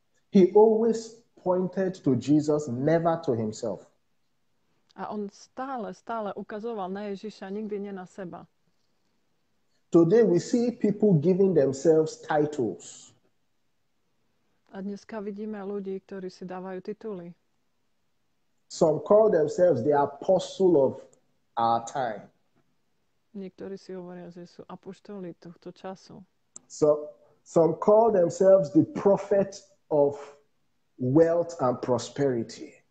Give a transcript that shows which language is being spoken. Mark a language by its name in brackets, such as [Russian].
[English] He always pointed to Jesus, never to himself. [Slovak] A on stále ukazoval na Ježiša, nikdy nie na seba. [English] Today we see people giving themselves titles. [Slovak] A dneska vidíme ľudí, ktorí si dávajú tituly. [English] Some call themselves the apostle of our time. [Slovak] Niektorí si hovoria, že sú apoštoli tohto času. [English] So some call themselves the prophet of wealth and prosperity.